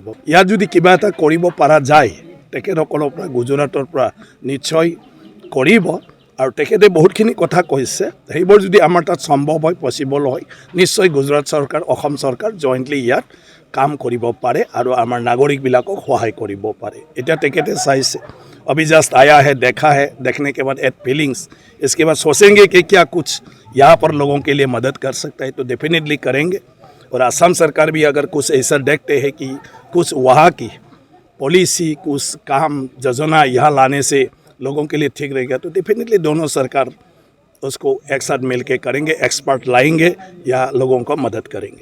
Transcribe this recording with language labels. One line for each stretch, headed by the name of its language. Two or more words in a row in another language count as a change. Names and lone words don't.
Assamese: ইয়াত যদি কিবা এটা কৰিব পৰা যায় তেখেতসকলৰ পৰা, গুজৰাটৰ পৰা নিশ্চয় কৰিব। আৰু তেখেতে বহুতখিনি কথা কৈছে, সেইবোৰ যদি আমাৰ তাত সম্ভৱ হয়, পচিবল হয়, নিশ্চয় গুজৰাট চৰকাৰ, অসম চৰকাৰ জইণ্টলি ইয়াত কাম কৰিব পাৰে আৰু আমাৰ নাগৰিকবিলাকক সহায় কৰিব পাৰে। এতিয়া তেখেতে চাইছে,
Hindi: अभी जस्ट आया है, देखा है, देखने के बाद
English: at feelings,
Hindi: इसके बाद सोचेंगे कि क्या कुछ यहाँ पर लोगों के लिए मदद कर सकता है, तो डेफिनेटली करेंगे। और असम सरकार भी अगर कुछ ऐसा देखते हैं कि कुछ वहाँ की पॉलिसी, कुछ काम योजना यहाँ लाने से लोगों के लिए ठीक रहेगा, तो डेफिनेटली दोनों सरकार उसको एक साथ मिल के करेंगे, एक्सपर्ट लाएंगे या लोगों को मदद करेंगे।